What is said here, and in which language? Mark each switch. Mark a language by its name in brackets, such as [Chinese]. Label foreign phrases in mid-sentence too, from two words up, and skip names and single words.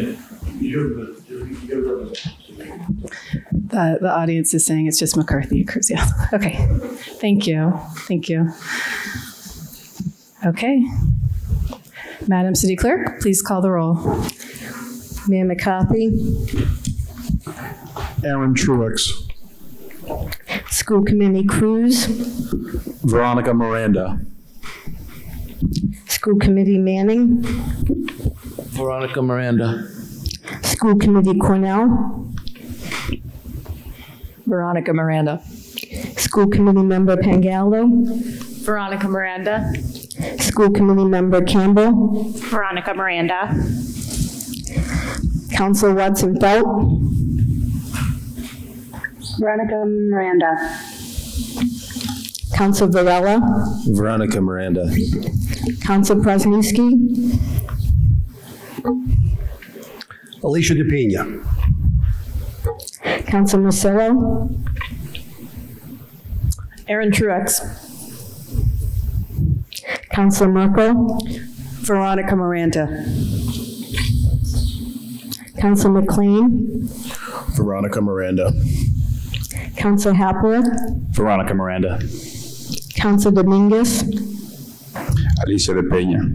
[English] The audience is saying it's just McCarthy, Cruz, yeah. Okay, thank you, thank you. Okay. Madam City Clerk, please call the roll. Mayor McCarthy, Aaron Truex. School Committee Cruz, Veronica Miranda. School Committee Manning, Veronica Miranda. School Committee Cornell, Veronica Miranda. School Committee Member Pangallo, Veronica Miranda. School Committee Member Campbell, Veronica Miranda. Council Watson Felt, Veronica Miranda. Council Varela, Veronica Miranda. Council Presniewski, Alicia DePina. Council Marcillo, Aaron Truex. Council Merkel, Veronica Miranda. Council McLean, Veronica Miranda. Council Hapworth, Veronica Miranda. Council Dominguez, Alicia de Peña.